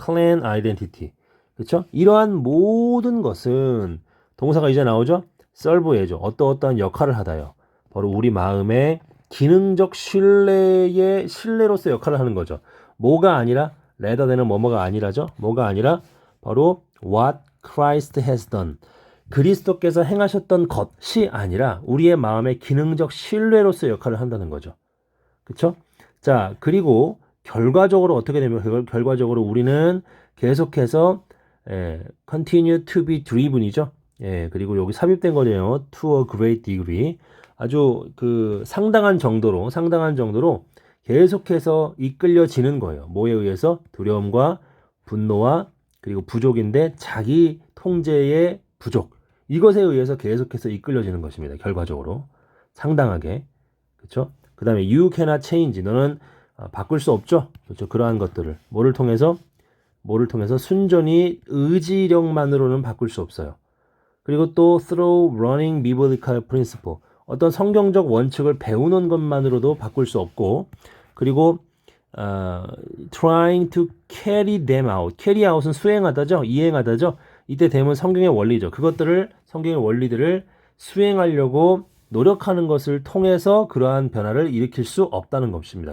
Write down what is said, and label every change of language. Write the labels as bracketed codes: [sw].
[en] clan identity. [ko] 그쵸? 이러한 모든 것은 동사가 이제 나오죠? serve예죠. 어떠한 역할을 하다요. 바로 우리 마음의 기능적 신뢰로서 역할을 하는 거죠. 뭐가 아니라 [en] rather than [ko] 은 뭐뭐가 아니라죠. 뭐가 아니라 바로 [en] what Christ has done. [ko] 그리스도께서 행하셨던 것이 아니라 우리의 마음의 기능적 신뢰로서 역할을 한다는 거죠. 그쵸? 자, 그리고 결과적으로 어떻게 되면 결과적으로 우리는 계속해서 [en] continue to be driven [ko] 이죠. 그리고 여기 삽입된 거네요. [en] to a great degree. [ko] 아주 그 상당한 정도로 계속해서 이끌려지는 거예요. 뭐에 의해서? 두려움과 분노와 그리고 부족인데 자기 통제의 부족. 이것에 의해서 계속해서 이끌려지는 것입니다. 결과적으로. 상당하게. 그렇죠? 그 다음에 [en] you cannot change. [ko] 너는 바꿀 수 없죠. 그렇죠? 그러한 것들을. 뭐를 통해서 순전히 의지력만으로는 바꿀 수 없어요. 그리고 또 [en] through running biblical principle. [ko] 어떤 성경적 원칙을 배우는 것만으로도 바꿀 수 없고, 그리고 [en] trying to carry them out. [ko] carry out은 수행하다죠. 이행하다죠. 이때 되면 성경의 원리죠. 성경의 원리들을 수행하려고 노력하는 것을 통해서 그러한 변화를 일으킬 수 없다는 것입니다.